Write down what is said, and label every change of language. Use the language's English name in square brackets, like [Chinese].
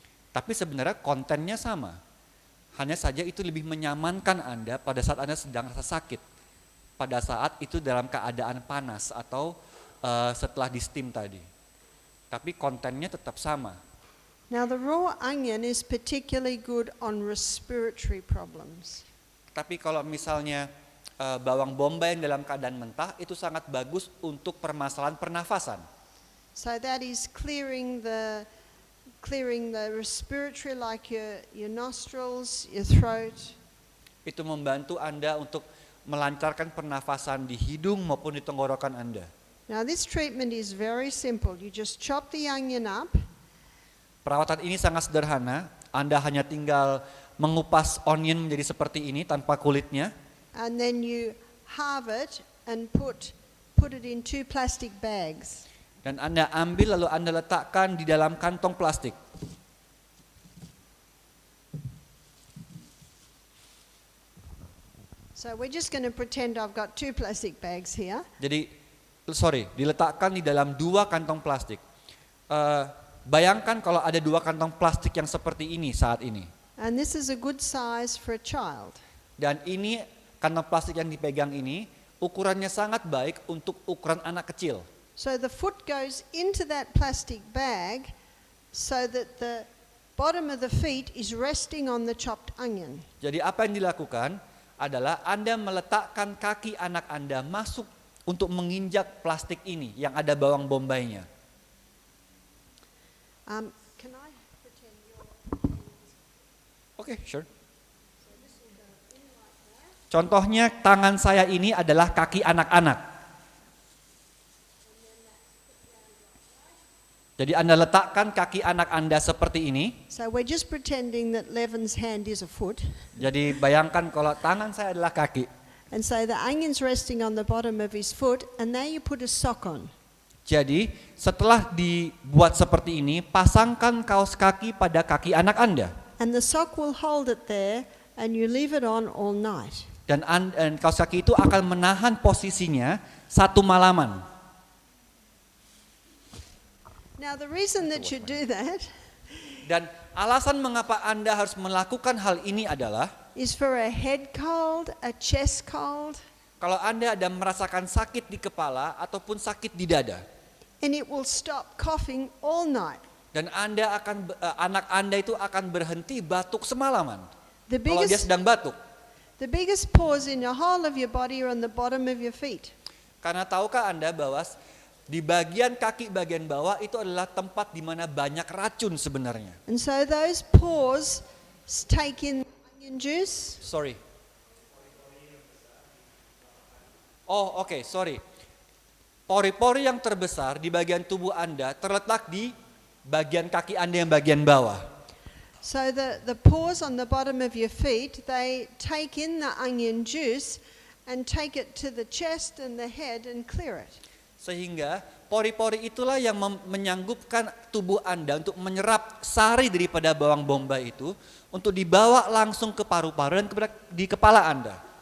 [Indonesian] Tapi sebenarnya kontennya sama. Hanya saja itu lebih menyamankan Anda pada saat Anda sedang rasa sakit. Pada saat itu dalam keadaan panas atau setelah di steam tadi. Tapi kontennya tetap sama. [English] Now the raw onion is particularly good on respiratory problems. [Indonesian] Tapi kalau misalnya bawang bombay yang dalam keadaan mentah itu sangat bagus untuk permasalahan pernafasan. [English] So that is clearing the respiratory, like your nostrils, your throat. [Indonesian] Itu membantu Anda untuk melancarkan pernafasan di hidung maupun di tenggorokan Anda. [English] Now this treatment is very simple. You just chop the onion up. [Indonesian] Perawatan ini sangat sederhana. Anda hanya tinggal mengupas onion menjadi seperti ini tanpa kulitnya. [English] And then you halve it and put it in 2 plastic bags. [Indonesian] Dan Anda ambil lalu Anda letakkan di dalam kantong plastik. [English] So we're just going to pretend I've got 2 plastic bags here. [Indonesian] Jadi, diletakkan di dalam 2 kantong plastik. Bayangkan kalau ada 2 kantong plastik yang seperti ini saat ini. [English] And this is a good size for a child. [Indonesian] Dan ini kantong plastik yang dipegang ini ukurannya sangat baik untuk ukuran anak kecil. [English] So the foot goes into that plastic bag so that the bottom of the feet is resting on the chopped onion. [Indonesian] Jadi apa yang dilakukan adalah Anda meletakkan kaki anak Anda masuk untuk menginjak plastik ini yang ada bawang bombaynya. [English] Can I pretend you're... Oke, sure. [Indonesian] Contohnya tangan saya ini adalah kaki anak-anak. Jadi Anda letakkan kaki anak Anda seperti ini. [English] So we're just pretending that Levin's hand is a foot. [Indonesian] Jadi bayangkan kalau tangan saya adalah kaki. [English] And so the onion's resting on the bottom of his foot, and now you put a sock on. [Indonesian] Jadi setelah dibuat seperti ini, pasangkan kaos kaki pada kaki anak Anda. [English] And the sock will hold it there, and you leave it on all night. [Indonesian] Dan kaos kaki itu akan menahan posisinya 1 malaman. [English] Now the reason that you do that [Indonesian] Dan alasan mengapa Anda harus melakukan hal ini adalah [English] is for a head cold, a chest cold, [Indonesian] kalau Anda ada merasakan sakit di kepala ataupun sakit di dada. [English] and it will stop coughing all night. [Indonesian] Dan anak Anda itu akan berhenti batuk semalaman. [English] The [Indonesian] Kalau dia sedang batuk. [English] biggest pores in the whole of your body are on the bottom of your feet. [Indonesian] Karena tahukah Anda bahwa di bagian kaki bagian bawah itu adalah tempat di mana banyak racun sebenarnya. [English] And so those pores take in onion juice. Sorry. Oh, oke, sorry. [Indonesian] Pori-pori yang terbesar di bagian tubuh Anda terletak di bagian kaki Anda yang bagian bawah. [English] So the pores on the bottom of your feet, they take in the onion juice and take it to the chest and the head and clear it. [Indonesian] Sehingga pori-pori itulah yang menyanggupkan tubuh Anda untuk menyerap sari daripada bawang bombay itu untuk dibawa langsung ke paru-paru dan di kepala Anda.